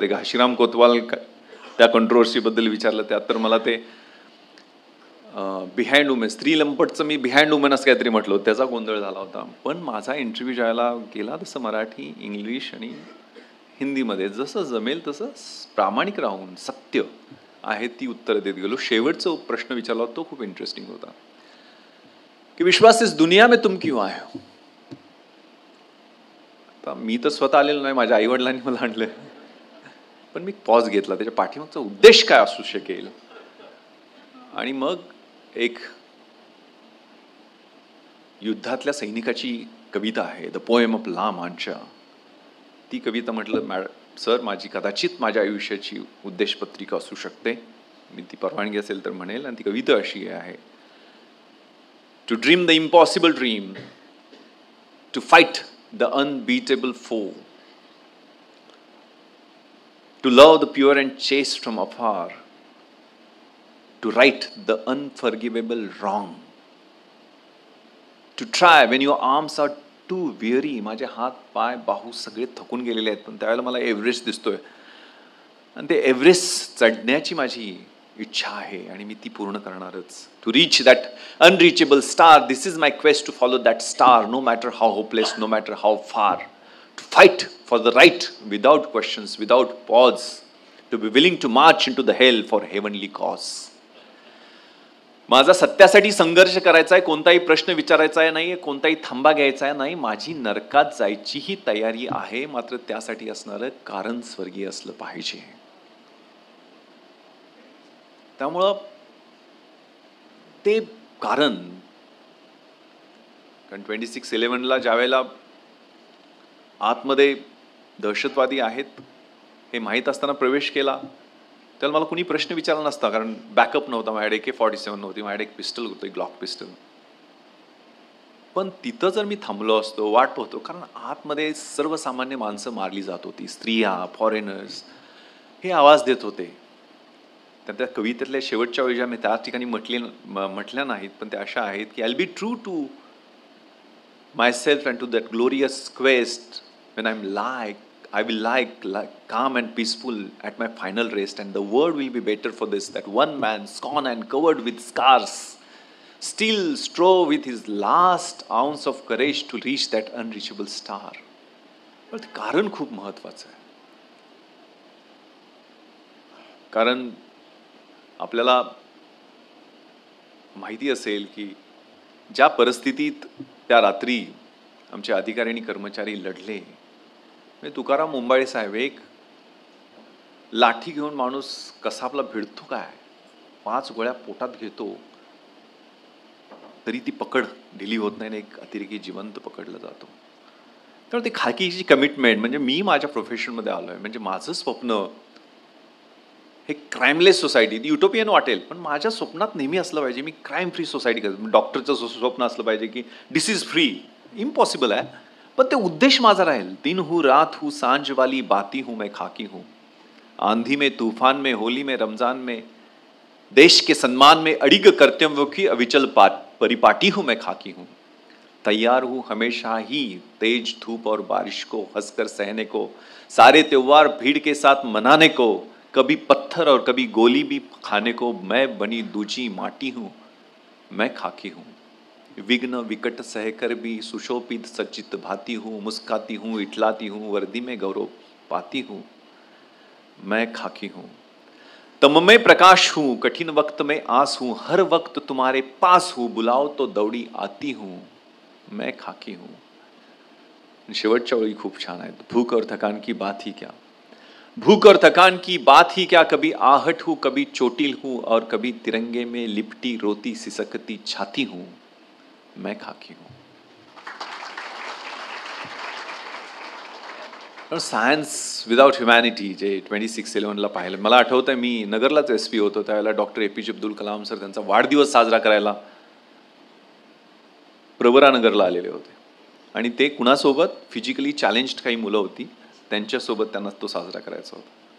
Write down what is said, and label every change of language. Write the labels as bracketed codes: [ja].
[mr] ते घाशीराम कोतवाल त्या कंट्रोवर्सीबद्दल विचारलं, त्यात तर मला ते बिहाइंड वुमेन, स्त्री लंपटचं मी बिहाइंड वुमेन असं काहीतरी म्हटलं, त्याचा गोंधळ झाला होता. पण माझा इंटरव्ह्यू ज्यावेळेला गेला तसं मराठी, इंग्लिश आणि हिंदीमध्ये जसं जमेल तसं प्रामाणिक राहून सत्य आहे ती उत्तरं देत गेलो. शेवटचा प्रश्न विचारला तो खूप इंटरेस्टिंग होता की विश्वास, [hi] इस दुनिया में तुम क्यों आए हो? [mr] आता मी तर स्वतः आलेलो नाही, माझ्या आईवडिलांनी मला आणलं. पण मी पॉज घेतला, त्याच्या पाठीमागचा उद्देश काय असू शकेल. आणि मग एक युद्धातल्या सैनिकाची कविता आहे, द पोएम ऑफ ला मांचा. ती कविता म्हटलं, सर माझी कदाचित माझ्या आयुष्याची उद्देशपत्रिका असू शकते, मी ती परवानगी असेल तर म्हणेल. आणि ती कविता अशी आहे, [en] To dream the impossible dream, to fight the unbeatable फो, to love the pure and chest from अफार, to right the unforgivable wrong. To try when your arms are too weary. [mr] माझे हात पाय बाहू सगळे थकून गेलेले आहेत, पण त्यावेळेला मला एव्हरेस्ट दिसतोय आणि ते एव्हरेस्ट चढण्याची माझी इच्छा आहे आणि मी ती पूर्ण करणारच. [en] To reach that unreachable star. This is my quest to follow that star, no matter how hopeless, no matter how फार. To fight for the right without questions, without pause. To be willing to March in to the hell for heavenly cause. [mr] माझा सत्यासाठी संघर्ष करायचा आहे, कोणताही प्रश्न विचारायचा आहे नाही, कोणताही थांबा घ्यायचा आहे नाही. माझी नरकात जायचीही तयारी आहे, मात्र त्यासाठी असणारं कारण स्वर्गीय असलं पाहिजे. त्यामुळं ते कारण 26/11 ज्यावेळेला आतमध्ये दहशतवादी आहेत हे माहीत असताना प्रवेश केला, त्याला मला कुणी प्रश्न विचारला नसता, कारण बॅकअप नव्हता. माझ्याकडे AK-47 नव्हती, माझ्याकडे एक पिस्टल होतं, ग्लॉक पिस्टल. पण तिथं जर मी थांबलो असतो, वाट पाहतो, कारण आतमध्ये सर्वसामान्य माणसं मारली जात होती, स्त्रिया, फॉरेनर्स हे आवाज देत होते. तर त्या कवितेतल्या शेवटच्या वेळी मी त्या ठिकाणी म्हटल्या नाहीत, पण त्या अशा आहेत की [en] I will be true to myself and to that glorious quest Wien I will like calm and peaceful at my final rest, and the world will be better for this, that one man scorned and covered with scars still strove with his last ounce of courage to reach that unreachable star. [mr] पण ते कारण खूप महत्वाचं आहे. कारण आपल्याला माहिती असेल की ज्या परिस्थितीत त्या रात्री आमचे अधिकारी आणि कर्मचारी लढले, तुकाराम मुंबाळे साहेब, एक लाठी घेऊन माणूस कसा आपला भिडतो काय, 5 गोळ्या पोटात घेतो तरी ती पकड ढिली होत नाही, एक अतिरेकी जिवंत पकडला जातो. तर ती खाकीची कमिटमेंट, म्हणजे मी माझ्या प्रोफेशनमध्ये आलोय, म्हणजे माझं स्वप्न हे क्राईमलेस सोसायटी, युटोपियन वाटेल, पण माझ्या स्वप्नात नेहमी असलं पाहिजे मी क्राईम फ्री सोसायटी करतो. डॉक्टरचं स्वप्न असलं पाहिजे की डिसीज फ्री. इम्पॉसिबल आहे, पण ते उद्देश माझा राहील. [hi] दिन हूँ, रात हूँ, सांझ वाली बाती हूँ, मैं खाकी हूँ. आंधी में, तूफान में, होली में, रमजान में, देश के सम्मान में अड़िग कर्तव्यों की अविचल परिपाटी हूँ, मैं खाकी हूँ. तैयार हूँ हमेशा ही तेज धूप और बारिश को हंसकर सहने को, सारे त्योहार भीड़ के साथ मनाने को, कभी पत्थर और कभी गोली भी खाने को. मैं बनी दूजी माटी हूँ, मैं खाकी हूँ. विघ्न विकट सहकर भी सुशोभित सचित भाती हूँ, मुस्काती हूँ, इठलाती हूँ, वर्दी में गौरव पाती हूँ, मैं खाकी हूँ. तम में प्रकाश हूँ, कठिन वक्त में आस हूँ, हर वक्त तुम्हारे पास हूँ, बुलाओ तो दौड़ी आती हूँ, मैं खाकी हूँ. [mr] शेवटच्या वेळी खूप छान आहेत. [hi] भूख और थकान की बात ही क्या, भूख और थकान की बात ही क्या, कभी आहट हूँ, कभी चोटिल हूँ, और कभी तिरंगे में लिपटी रोती सिसकती छाती हूँ, मैं खाकी हूँ. [en] science without humanity [mr] जे 26/11 पाहिलं. मला आठवतंय मी नगरलाच SP होतो, त्यावेळेला doctor APJ Abdul Kalam sir त्यांचा वाढदिवस साजरा करायला प्रवरानगरला आलेले होते, आणि ते कुणासोबत, फिजिकली चॅलेंज्ड काही मुलं होती, त्यांच्यासोबत त्यांना तो साजरा करायचा होता.